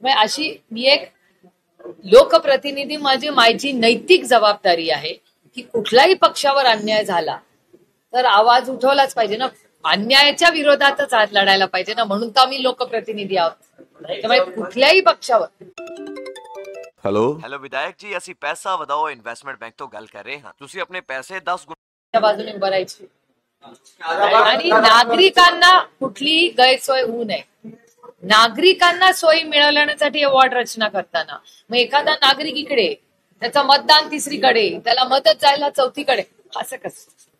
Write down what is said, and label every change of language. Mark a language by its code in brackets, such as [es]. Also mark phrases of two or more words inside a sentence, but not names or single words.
[mr] अशी मी एक लोकप्रतिनिधी, माझी नैतिक जबाबदारी आहे की कुठल्याही पक्षावर अन्याय झाला तर आवाज उठवलाच पाहिजे ना, अन्यायाच्या विरोधातच आज लढायला पाहिजे ना, म्हणून तर आम्ही लोकप्रतिनिधी आहोत. त्यामुळे कुठल्याही पक्षावर. [hi] हेलो विधायक जी, [pa] ਅਸੀਂ ਪੈਸਾ ਵਧਾਓ [en] investment bank [pa] ਤੋਂ ਗੱਲ ਕਰ ਰਹੇ ਹਾਂ. ਤੁਸੀਂ ਆਪਣੇ ਪੈਸੇ 10 [mr] गुणा बाजूने उभं राहायची आणि नागरिकांना कुठलीही गैरसोय होऊ नये. नागरिकांना सोयी मिळवण्यासाठी वॉर्ड रचना करताना मग एखादा नागरिक इकडे, त्याचं मतदान 3रीकडे, त्याला मदत जायला 4थीकडे, असं कसं?